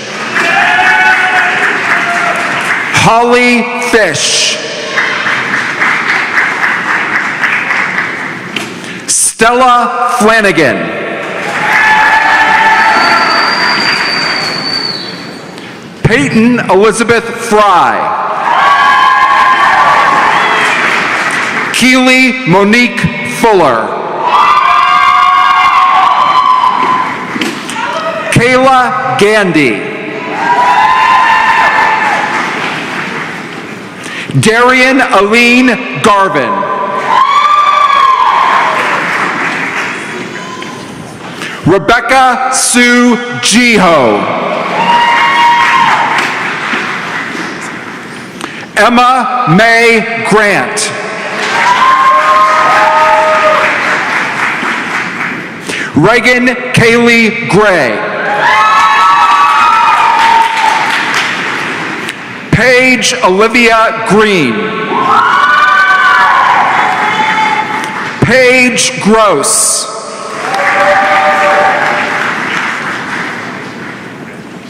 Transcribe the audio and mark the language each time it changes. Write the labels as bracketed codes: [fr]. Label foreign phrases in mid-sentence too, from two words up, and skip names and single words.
[en] Holly Fish. Stella Flanagan. Peyton Elizabeth Fry. Keely Monique Fuller. Kayla Gandy. Darian Aline Garvin. Rebecca Sue Jiho. Emma May Grant. Reagan Kaylee Gray. Paige Olivia Green. Paige Gross.